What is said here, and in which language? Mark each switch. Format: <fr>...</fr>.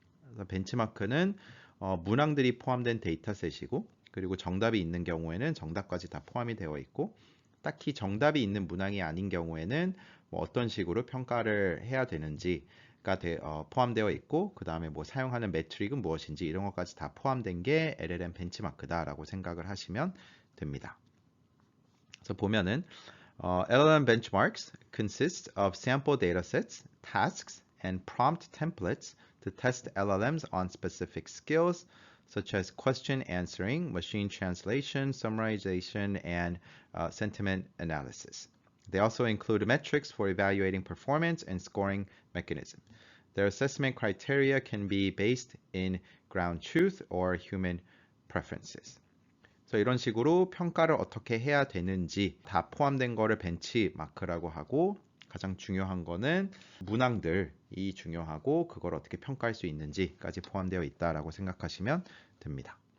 <ko>그래서 벤치마크는 문항들이 포함된 데이터셋이고 그리고 정답이 있는 경우에는 정답까지 다 포함이 되어 있고 딱히 정답이 있는 문항이 아닌 경우에는 뭐 어떤 식으로 평가를 해야 되는지가 포함되어 있고 그 다음에 뭐 사용하는 매트릭은 무엇인지 이런 것까지 다 포함된 게 LLM 벤치마크다라고 생각을 하시면 됩니다. 그래서 보면은</ko> <en>LLM benchmarks consist of sample datasets, tasks, and prompt templates to test LLMs on specific skills such as question answering, machine translation, summarization, and sentiment analysis. They also include metrics for evaluating performance and scoring mechanism. Their assessment criteria can be based in ground truth or human preferences.</en> <ko>그래서 이런 식으로 평가를 어떻게 해야 되는지 다 포함된 거를 벤치마크라고 하고 가장 중요한 거는 문항들이 중요하고 그걸 어떻게 평가할 수 있는지까지 포함되어 있다라고 생각하시면 됩니다.</ko>